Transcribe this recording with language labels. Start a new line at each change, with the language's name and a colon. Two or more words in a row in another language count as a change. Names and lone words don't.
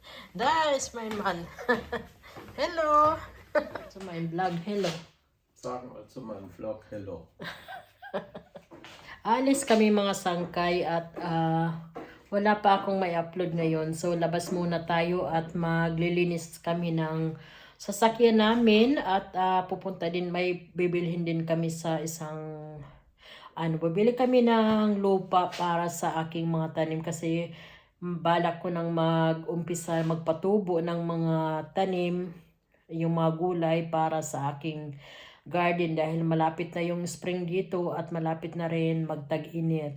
English: That is my man. Hello. To my vlog, hello.
German: Sagen wir zu meinem Vlog Hello.
Filipino: Alis kami mga sangkay at wala pa akong may upload ngayon. So labas muna tayo at maglilinis kami ng sasakyan namin at pupunta din, may bibilhin din kami sa isang bibili kami ng lupa para sa aking mga tanim kasi balak ko nang mag-umpisa magpatubo ng mga tanim, yung mga gulay para sa aking garden dahil malapit na yung spring dito at malapit na rin magtag-init.